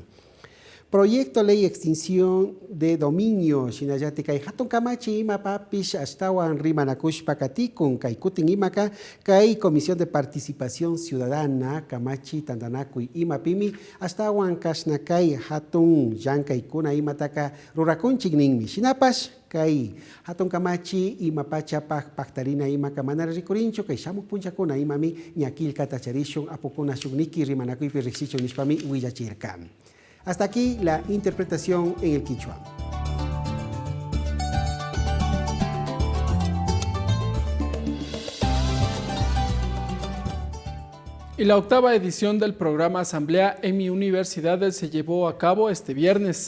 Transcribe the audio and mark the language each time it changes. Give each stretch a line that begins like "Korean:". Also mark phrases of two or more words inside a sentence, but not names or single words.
Spanish: Proyecto Ley Extinción de Dominio,
Quechua: Shinayati Kai Hatun Kamachi Imapapish Astawan Rimanakush Pakatikun, Kai Kutin Imaka, Kai Comisión de Participación Ciudadana, Kamachi Tandanakui Imapimi, Astawan Kasnakai Hatun Yankai Kuna Imataka Rurakunchigninmi, Shinapash. Kai hatun kamachi imapacha pactarina imaka manara rikurincho kai shamuk punchakuna imami ñakilka tacharishun apukuna shugniki rimanakuipi rixichon nishpami huillachirkam.
Spanish: Hasta aquí la interpretación en el quichua. Y la 8ª edición del programa Asamblea en mi Universidad se llevó a cabo este viernes.